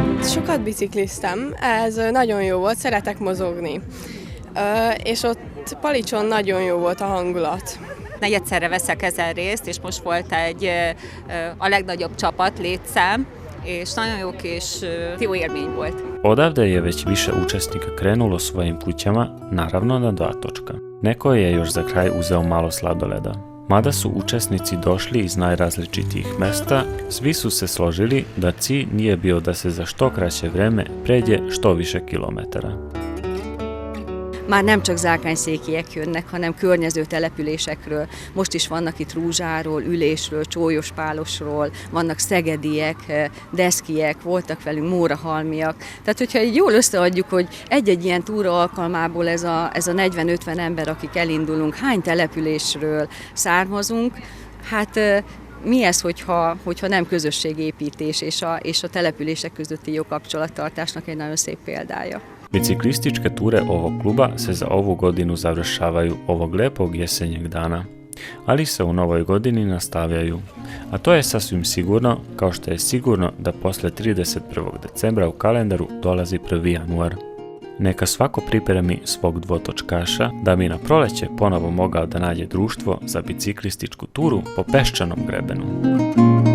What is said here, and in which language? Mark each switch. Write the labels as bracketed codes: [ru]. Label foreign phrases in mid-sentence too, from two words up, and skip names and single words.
[hu] Sokat bicikliztem, ez nagyon jó volt, szeretek mozogni. És ott Palicson nagyon jó volt a hangulat. Egyszerre veszek ezen részt, és most volt a legnagyob csapat, létszám, és nagyon jó élmény volt. [sr] Odavde je već više učesnika krenulo svojim kućama, naravno na 2 točka. Neko je još za kraj uzeo malo sladoleda. Mada su učesnici došli iz najrazličitijih mesta, svi su se složili da cilj nije bio da se za što kraće vreme pređe što više kilometara. [hu] Már nem csak zárkányszékiek jönnek, hanem környező településekről. Most is vannak itt Rúzsáról, Ülésről, Csólyospálosról, vannak szegediek, deszkiek, voltak velünk mórahalmiak. Tehát, hogyha így jól összeadjuk, hogy egy-egy ilyen túra alkalmából ez a 40-50 ember, akik elindulunk, hány településről származunk, hát mi ez, hogyha nem közösségépítés és a települések közötti jó kapcsolattartásnak egy nagyon szép példája. [sr] Biciklističke ture ovog kluba se za ovu godinu završavaju ovog lepog jesenjeg dana, ali se u novoj godini nastavljaju. A to je sasvim sigurno, kao što je sigurno da posle 31. decembra u kalendaru dolazi 1. januar. Neka svako pripremi svog dvotočkaša da bi na proleće ponovo mogao da nađe društvo za biciklističku turu po peščanom grebenu.